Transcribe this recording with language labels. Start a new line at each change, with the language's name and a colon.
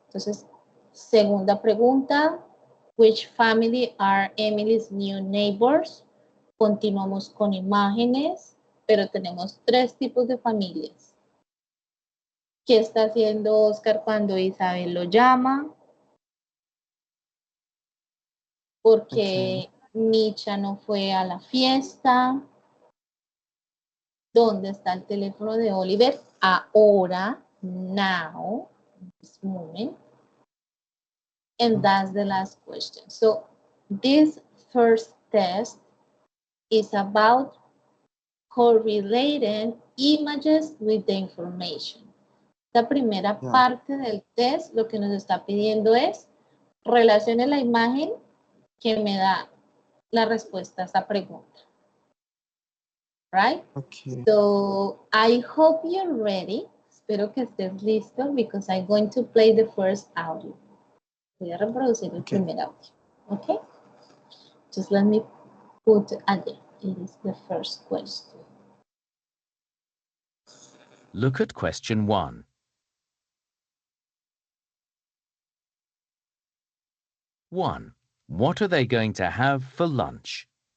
Spanish: Entonces, segunda pregunta,
English: which family are Emily's new neighbors?
Spanish: Continuamos con imágenes, pero tenemos 3 tipos de familias. ¿Qué está haciendo Oscar cuando Isabel lo llama? Porque Micha no fue a la fiesta. ¿Dónde está el teléfono de Oliver?
English: Ahora, now, this moment. And that's the last question. So this first test is about correlating images with the information.
Spanish: La primera parte del test lo que nos está pidiendo es relacione la imagen que me da la respuesta a esta pregunta.
English: Right? Okay. So I hope you're ready.
Spanish: Espero que estés listo
English: because I'm going to play the first audio.
Spanish: Voy a reproducir el primer audio.
English: Okay? Just let me put allí. It is the first question. Look at question 1. One, what are they going to have for lunch?